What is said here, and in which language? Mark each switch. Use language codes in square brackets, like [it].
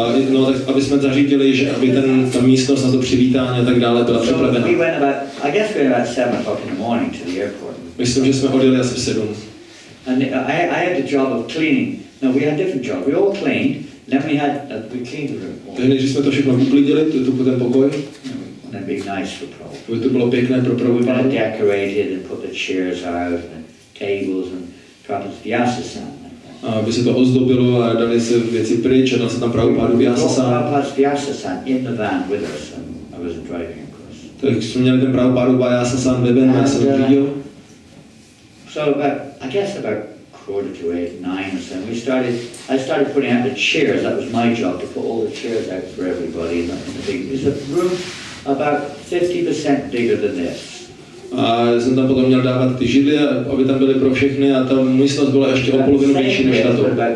[cs] No, tak aby jsme zařídili, že aby ta místnost na to přivítání a tak dále byla připravena. [en] We went about 7 o'clock in the morning to the airport. [cs] Myslím, že jsme odjeli asi v 7. [en] And I had the job of cleaning. No, we had different jobs. We all cleaned. Then we cleaned the room. [cs] Takže než jsme to všechno uklidili, ten pokoj. [en] And it'd be nice for Prabhupada. [cs] Aby to bylo pěkné pro Prabhupada. [en] Decorated and put the chairs out and tables and Prabhupada's vyasasana. [cs] Aby se to ozdobilo a dali se věci pryč a dal se tam Prabhupádu vyasasana. [en] Prabhupada's vyasasana in the van with us, and I wasn't driving, of course. [cs] Tak jsme měli ten Prabhupádu vyasasana ve venu, já jsem řídil. [en] So about 8:45, 9 or so, I started putting out the chairs. That was my job, to put all the chairs out for everybody in the big. There's a room about 50% bigger than this. [cs] A jsem tam potom měl dávat ty židle, aby tam byly pro všechny a ta místnost byla ještě o polovinu větší než tato.